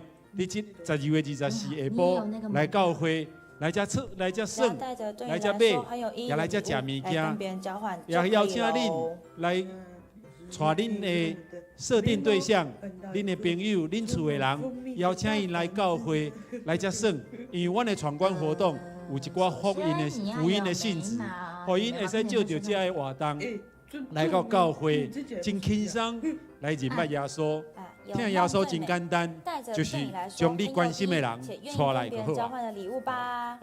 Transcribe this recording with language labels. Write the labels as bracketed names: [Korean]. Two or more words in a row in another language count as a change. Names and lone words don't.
[Min Nan Chinese] 伫这12月24下晡来教会，来遮耍，来遮耍，来遮买，也来遮食物件，也邀请恁来带恁的设定对象、恁的朋友、恁厝的人，邀请因来教会来遮耍。因为阮的闯关活动有一寡福音的性质，互因会使借着遮的活动来到教会，真轻松来认捌耶稣。听耶稣真简单，就是将你关心的人带来就好啊。